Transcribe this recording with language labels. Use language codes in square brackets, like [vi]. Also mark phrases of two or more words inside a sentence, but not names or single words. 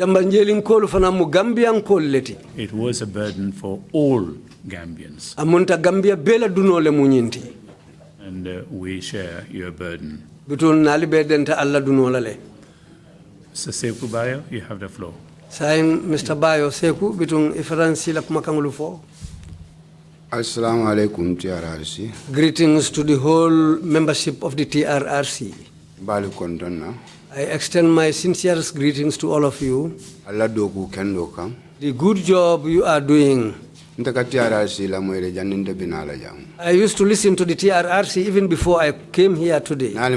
[en] It was a burden for all Gambians. And we share your burden. Saikou Bayo, you have the floor. Sign Mr. [man] Bayo Saikou bitung ifaransi la kumakangulu fo. [ar] Assalamu alaikum TRRC. [en] Greetings to the whole membership of the TRRC. I extend my sincerest greetings to all of you. The good job you are doing. I used to listen to the TRRC even before I came here today.